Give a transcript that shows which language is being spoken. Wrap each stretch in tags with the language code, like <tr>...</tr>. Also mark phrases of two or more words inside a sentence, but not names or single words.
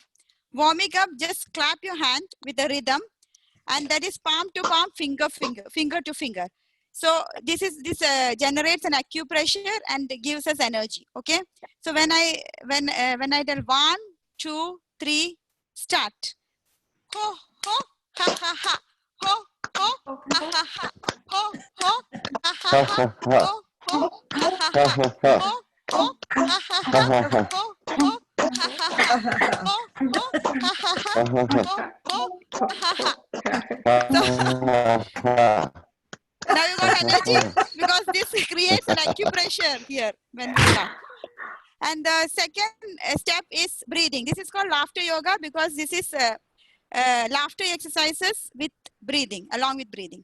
<en>Warming up, just clap your hand with a rhythm, and that is palm to palm, finger to finger. So this generates an acupressure and gives us energy. Okay. So when I tell 1, 2, 3, start. Ho ho ha ha ha. Ho ho ha ha ha. Ho ho ha ha ha. Ho ho ha ha ha. Ho ho ha ha ha. Ho ho ha ha ha. Ho ho ha ha ha. Ho ha ha. So now you got energy because this creates an acupressure here when we laugh. And the second step is breathing. This is called laughter yoga because this is laughter exercises with breathing, along with breathing.</en>